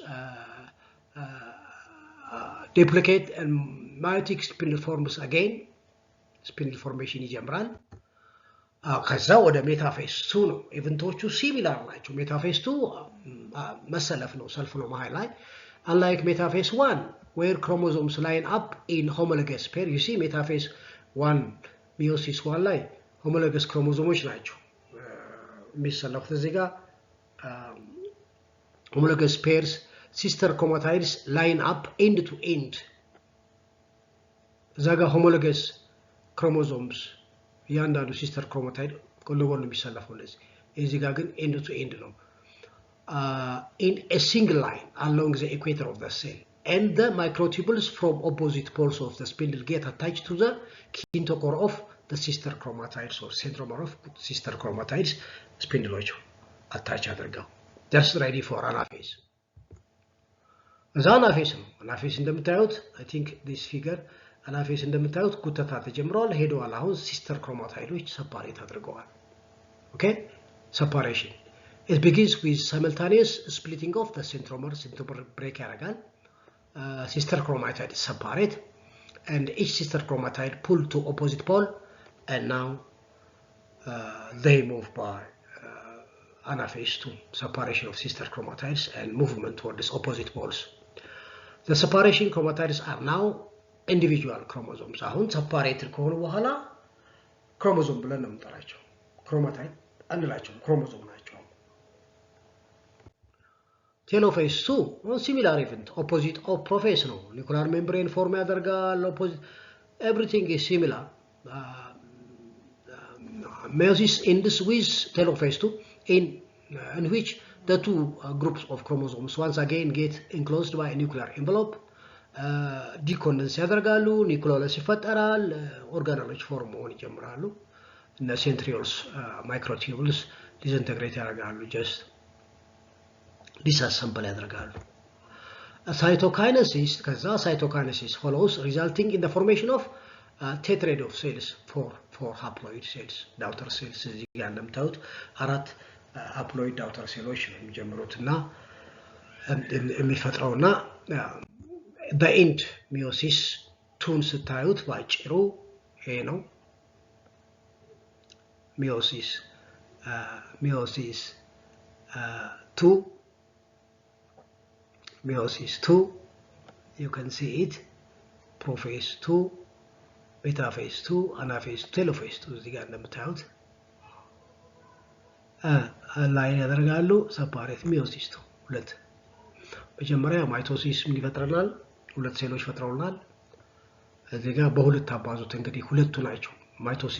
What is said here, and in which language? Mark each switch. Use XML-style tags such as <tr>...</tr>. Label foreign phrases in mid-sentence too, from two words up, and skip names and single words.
<en>duplicate and meiotic spindle forms again spindle formation</en> <am>ይጀምራል ከዛ ወደ ሜታፌዝ 2 ነው ኢቨንቶቹ ሲሚላር ናቸው ሜታፌዝ 2 መሰለፍ ነው ሰልፍ ነው መሃል ላይ</am> <en>unlike metaphase 1 where chromosomes line up in homologous pair you see metaphase 1 meiosis 1 ላይ homologous chromosomes</en> <am>ናቸው የሚሰለፉት እዚህ ጋር</am> <en>homologous pairs sister chromatids line up end to end</en> <am>እዛ ጋር</am> <en>homologous chromosomes ያንዳንዱ sister chromatid</en> <am>ጎልጎል የሚሰለፈው ለዚህ እዚህ ጋር ግን</am> <en>end to end ነው in a single line along the equator of the cell and the microtubules from opposite poles of the spindle get attached to the kinetochore of the sister chromatids or centromere of sister chromatids spindloቹ attach አድርገው just ready for anaphase anaphase ነው anaphase እንደምታዩት I think this figure anaphase</en> <am>እንደምታዩት ጉተታ ተጀምሯል ሄደዋል አሁን</am> <en>sister chromatids separate አድርገዋል okay separation it begins with simultaneous splitting of the centromere break ያደርጋል sister chromatid separate and each sister chromatid pull to opposite pole and now they move by anaphase 2 separation of sister chromatids and movement towards opposite poles the separation chromatids are now individual chromosomes አሁን separated</en> <am>ከሆኑ በኋላ</am> <en>chromosome</en> <am>ብለን ነው የምንጠራቸው</am> <en>chromatid አንላቸው chromosome ናቸው telophase 2 similar event opposite of prophase ነው nuclear membrane form ያደርጋል opposite everything is similar meiosis ends with telophase 2 in which the two groups of chromosomes once again get enclosed by a nuclear envelope decondense ያደርጋሉ nucleolus ይፈጠራል organelles form</en> <am>መሆን ይጀምራሉ እና</am> <en>centrioles microtubules disintegrate ያደርጋሉ just disassemble ያደርጋሉ cytokinesis ከዛ cytokinesis follows resulting in the formation of tetrad of cells for haploid cells daughter cells</en> <am>እዚህ ጋር እንደምታዩት አራት</am> <en>haploid daughter cells</en> <am>ነው የሚጀምሩትና</am> <en>የሚፈጥረውና the end meiosis 2</en> <am>ስታዩት ባጭሩ ይሄ ነው</am> <en>meiosis 2 meiosis 2 you can see it prophase 2 metaphase 2 anaphase 2 telophase 2</en> <am>እዚህ ጋር እንደምታዩት ላይ ያደርጋሉ</am> <en>separate meiosis</en> <am>2 ሁለት መጀመሪያ ማይቶሲስ ምን ይፈጥራል ሁለት ሴሎች ፈጥረውናል እዚህ ጋር በሁለት አባዙት እንግዲህ ሁለቱ ናቸው ማይቶሲስ</am>